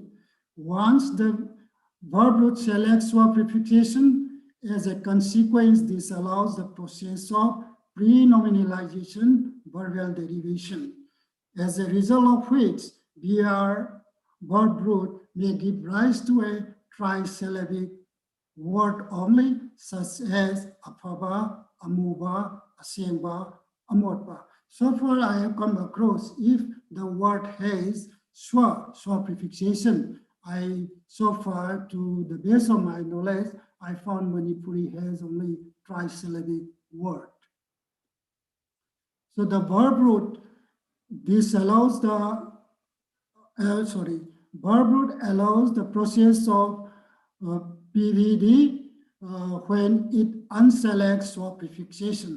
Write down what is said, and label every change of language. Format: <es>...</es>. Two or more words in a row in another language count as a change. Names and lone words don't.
<en>Once the verb root selects swa prefixation, as a consequence, this allows the process of pre-nominalization verbal derivation, as a result of which BR verb root may give rise to a trisyllabic word only, such as afaba, amuba, asengba, amotba. So far, I have come across if the word has swa prefixation, so far, to the best of my knowledge, I found Manipuri has only trisyllabic word. So the verb root, this allows the, verb root allows the process of PVD when it unselects swa prefixation.</en>